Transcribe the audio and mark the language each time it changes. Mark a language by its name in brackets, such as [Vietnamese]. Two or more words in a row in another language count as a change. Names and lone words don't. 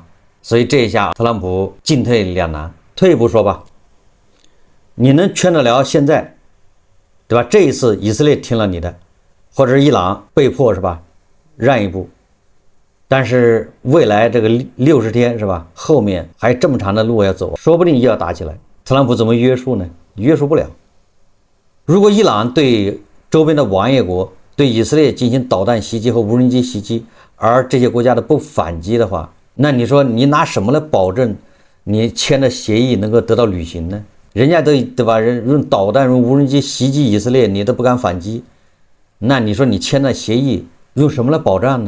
[Chinese] 所以這一下特朗普進退兩難。退一步說吧，你能勸得了現在，對吧？這一次以色列聽了你的，或者是伊朗被迫是吧讓一步，但是未來這個60天是吧，後面還有這麼長的路要走，說不定又要打起來。特朗普怎麼約束呢？約束不了。如果伊朗對周邊的王爺國對以色列進行導彈襲擊和無人機襲擊，而這些國家的不反擊的話，那你說你拿什麼來保證你簽的協議能夠得到履行呢？人家都對吧，用導彈用無人機襲擊以色列，你都不敢反擊，那你說你簽的協議用什麼來保障呢？